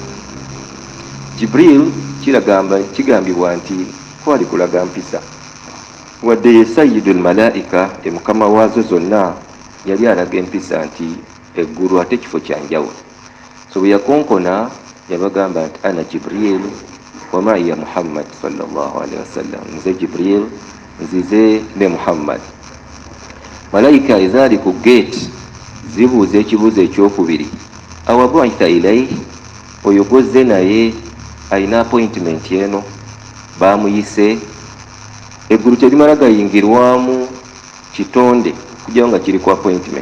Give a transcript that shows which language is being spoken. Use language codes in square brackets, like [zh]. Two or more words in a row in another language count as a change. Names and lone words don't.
[lg] Jibril kigambibwa nti kwali kulaga mpisa, wadde ye [ar] سيد الملائكة [lg] mukama waazo zonna yali alaga empisa nti eggulu ate kifo kyanjawulo. So bwe yakonkona yabagamba nti [ar] أنا جبريل ومعي محمد صلى الله عليه وسلم, [lg] nze Jibril nzize ne Muhammad. Malayika ezaali ku gate zibuuza ekibuuzo ekyokubiri, [ar] أوقد بعث إليه, [lg] oyo gwozze naye alina appointment eno, bamuyise. Eggulu terimala gayingirwamu kitonde kujja nga kiri ku appointment.